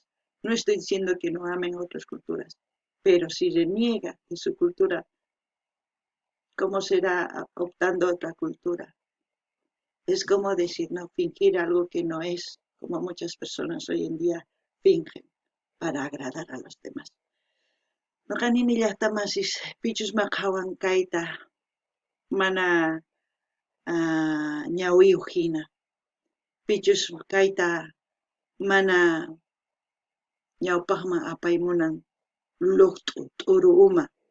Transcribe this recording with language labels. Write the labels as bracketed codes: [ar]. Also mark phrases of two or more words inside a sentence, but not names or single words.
[es] No estoy diciendo que no amen otras culturas, pero si reniega de su cultura, ¿cómo será optando otra cultura? Es como decir, no, fingir algo que no es, como muchas personas hoy en día fingen para agradar a los demás. [qu] Nuqanini llaqtamasis pichusmaq hawanqayta mana ñawiyuq hina. Pichus kayta mana ñawpaqman apaymunan luqt'u t'uru uma.